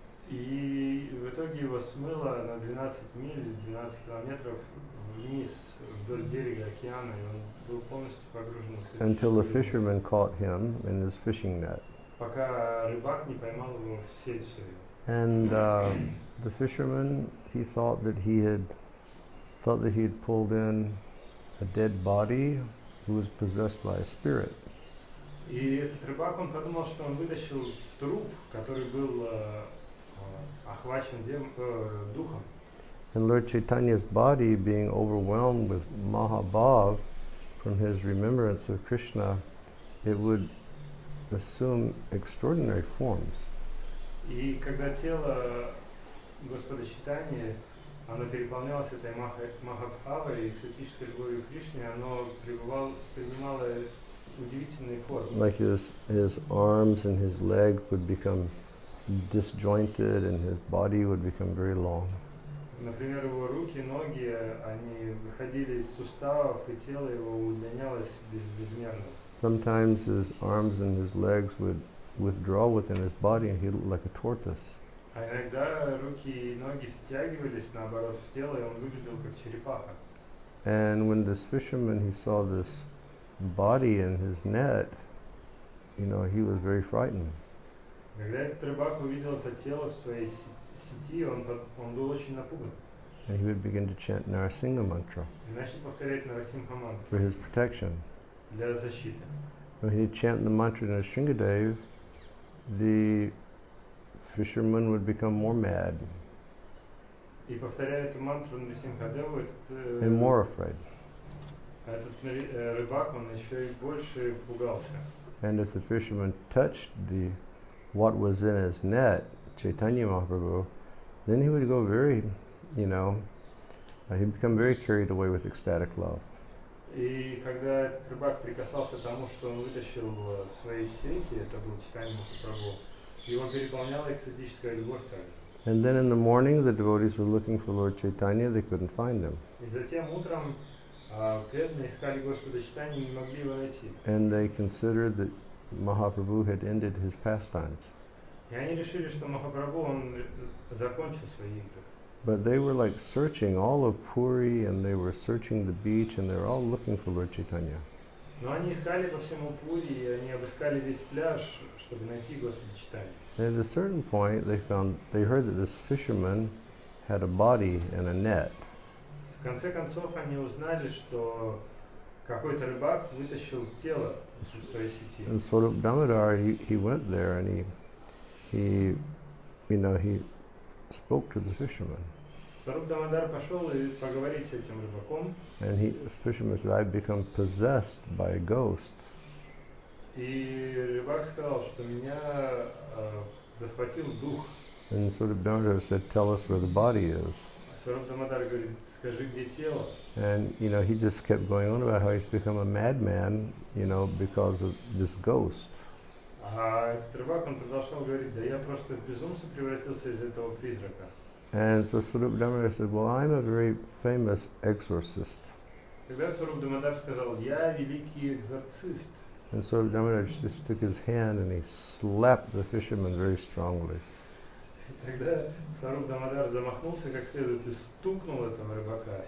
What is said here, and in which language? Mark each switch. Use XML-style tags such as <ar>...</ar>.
<ru>И в итоге его смыло на 12 миль, 12 километров вниз вдоль берега океана, и он был полностью погружен в экстатическую</ru> <en>Until the</en> <ru>любовь.</ru> <en>fisherman caught him in his fishing net.</en> <ru>Пока рыбак не поймал его в сеть свою.</ru> <en>And the fisherman, he thought that he had pulled in a dead body who was possessed by a spirit.</en> <ru>И этот рыбак, он подумал, что он вытащил труп, который был охвачен духом.</ru> <en>And Lord Chaitanya's body, being overwhelmed with Mahabhav from his remembrance of Krishna, it would assume extraordinary forms.</en> <ru>И когда тело Господа Чайтаньи, оно переполнялось этой Махабхавой, экстатической любовью к Кришне, оно принимало удивительные формы.</ru> <en>Like his arms and his legs would become disjointed and his body would become very long.</en> <ru>Например, его руки, ноги, они выходили из суставов, и тело его удлинялось безмерно.</ru> <en>Sometimes his arms and his legs would withdraw within his body and he looked like a tortoise.</en> <ru>А иногда руки и ноги втягивались, наоборот, в тело, и он выглядел как черепаха.</ru> <en>And when this fisherman, he saw this body in his net, he was very frightened.</en> <ru>Когда этот рыбак увидел это тело в своей сети, он был очень напуган.</ru> <en>And he would begin to chant Narasingha mantra</en> <ru>И начал повторять Нарасимха мантру</ru> <en>for his protection.</en> <ru>для защиты.</ru> <en>When he'd chant the mantra Narasinghadev, the fisherman would become more mad</en> <ru>И повторяя эту мантру Нарасимхадеву,</ru> <en>and more afraid.</en> <ru>этот рыбак, он еще и больше пугался.</ru> <en>And if the fisherman touched what was in his net, Chaitanya Mahaprabhu, then he would go he'd become very carried away with ecstatic love.</en> <ru>И когда этот рыбак прикасался к тому, что он вытащил в своей сети, это был Чайтанья Махапрабху, его переполняла экстатическая любовь также.</ru> <en>And then in the morning, the devotees were looking for Lord Chaitanya, they couldn't find him.</en> <ru>И затем утром преданные искали Господа Чайтанью и не могли его найти.</ru> <en>And they considered that Mahaprabhu had ended his pastimes.</en> <ru>И они решили, что Махапрабху, он закончил свои игры.</ru> <en>But they were like searching all of Puri, and they were searching the beach, and they were all looking for Lord Chaitanya.</en> <ru>Но они искали по всему Пури, и они обыскали весь пляж, чтобы найти Господа Чайтанью.</ru> <en>And at a certain point, they heard that this fisherman had a body in a net.</en> <ru>В конце концов, они узнали, что какой-то рыбак вытащил тело из своей сети.</ru> <en>And Swarup Damodar, he went there, and he spoke to the fisherman.</en> <ru>Сваруб Дамодар пошел и поговорить с этим рыбаком.</ru> <en>And this fisherman said, I've become possessed by a ghost.</en> <ru>И рыбак сказал, что меня захватил дух.</ru> <en>And Swarup Damodar said, tell us where the body is.</en> <ru>Сваруб Дамодар говорит, скажи, где тело.</ru> <en>And, he just kept going on about how he's become a madman, because of this ghost.</en> <ru>А этот рыбак, он продолжал говорить, да я просто в безумца превратился из этого призрака.</ru> <en>And so Swarup Damodar said, well, I'm a very famous exorcist.</en> <ru>Тогда Сваруб Дамодар сказал: я великий экзорцист.</ru> <en>And Swarup Damodar just took his hand and he slapped the fisherman very strongly.</en> <ru>И тогда Сваруб Дамодар замахнулся как следует и стукнул этого рыбака</ru>